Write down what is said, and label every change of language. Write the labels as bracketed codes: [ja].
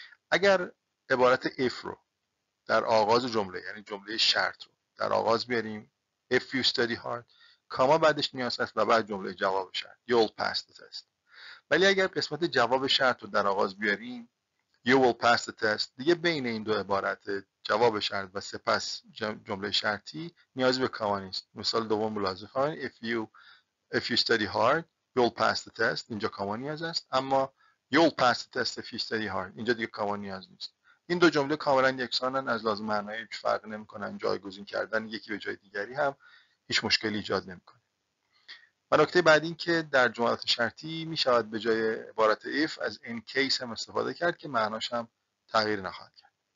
[fa] اگر عبارت if رو در آغاز جمله یعنی جمله شرط رو در آغاز بیاریم [en] if you study hard، [fa] کاما بعدش نیاز هست و بعد جمله جواب شرط [en] you'll pass the test. [fa] ولی اگر قسمت جواب شرط رو در آغاز بیاریم [en] you will pass the test، [fa] دیگه بین این دو عبارت جواب شرط و سپس جمله شرطی نیازی به کاما نیست. مثال دوم ملاحظه کنید [en] if you study hard you'll pass the test، [fa] اینجا کاما نیاز است، اما [en] you'll pass the test if you study hard [fa] اینجا دیگه کاما نیاز نیست. این دو جمله کاملا یکسانن، از لحاظ معنایی هیچ فرق نمیکنن، جایگزین کردن یکی به جای دیگری هم هیچ مشکلی ایجاد نمیکنه. و نکته بعد این که در جملات شرطی می شود به جای عبارت if از in case هم استفاده کرد که معناش هم تغییر نخواهد کرد.